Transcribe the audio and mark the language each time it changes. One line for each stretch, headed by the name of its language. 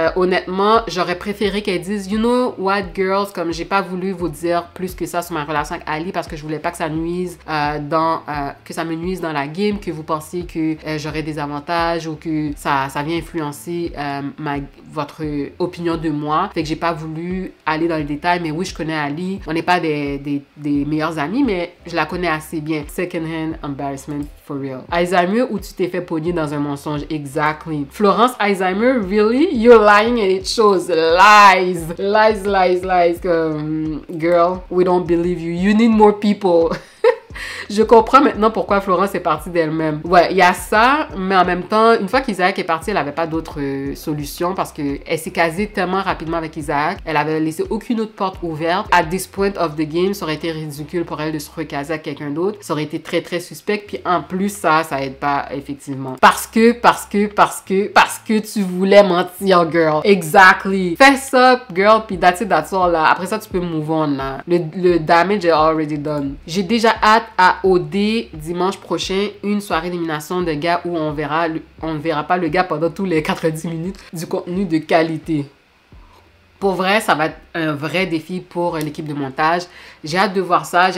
French: Honnêtement, j'aurais préféré qu'elle dise,
English: you know what, girls,
French: comme j'ai pas voulu vous dire plus que ça sur ma relation avec Ali parce que je voulais pas que ça nuise que ça me nuise dans la game, que vous pensiez que j'aurais des avantages ou que ça vient influencer votre opinion de moi. Fait que j'ai pas voulu aller dans les détails, mais oui, je connais Ali. On n'est pas des meilleurs amis, mais je la connais assez bien.
English: Second hand embarrassment for real.
French: Alzheimer ou tu t'es fait pogner dans un mensonge?
English: Exactly. Florence, Alzheimer? Really? You're lying and it shows. Lies. Lies, lies, lies. Girl, we don't believe you. You need more people.
French: Je comprends maintenant pourquoi Florence est partie d'elle-même. Ouais, il y a ça, mais en même temps, une fois qu'Isaac est parti, elle n'avait pas d'autre solution parce qu'elle s'est casée tellement rapidement avec Isaac. Elle avait laissé aucune autre porte ouverte.
English: At this point of the game,
French: ça aurait été ridicule pour elle de se recaser avec quelqu'un d'autre. Ça aurait été très, très suspect. Puis en plus, ça aide pas, effectivement. Parce que tu voulais mentir, girl. Exactly. Fais ça, girl, puis
English: that's it, that's all,
French: là. Après ça, tu peux move on, là. Le damage est
English: already done.
French: J'ai déjà hâte à OD dimanche prochain, une soirée d'élimination de gars où on ne verra pas le gars pendant tous les 90 minutes du contenu de qualité. Pour vrai, ça va être un vrai défi pour l'équipe de montage. J'ai hâte de voir ça.